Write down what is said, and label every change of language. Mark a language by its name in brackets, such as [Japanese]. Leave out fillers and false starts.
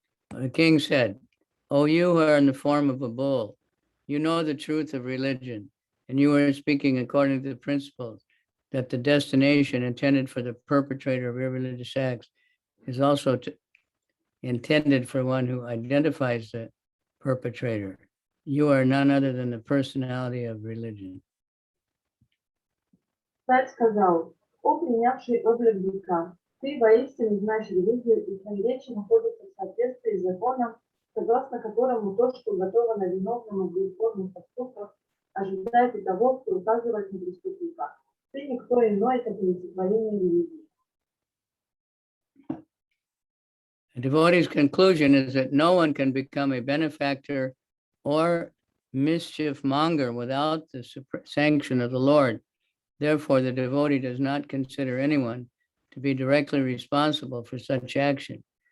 [English] The king said, O you who are in the form of a bull, you know the truth of religion, and you are speaking according to the principles that the destination intended for the perpetrator of irreligious acts is also intended for one who identifies the perpetrator. You are none other than the personality of religion. [Russian] Царь сказал: «О принявший облик быка, ты воистину знаешь религию, и твои речи находятся в соответствии с законом, согласно которому то, что уготовано виновному в греховных поступках, ожидает и того, кто указывает на преступника. Ты никто иной, как олицетворение религии». [English] The devotee's conclusion is that no one can become a benefactor or mischief monger without the sanction of the Lord. Therefore, the devotee does not consider anyone to be directly responsible for such action.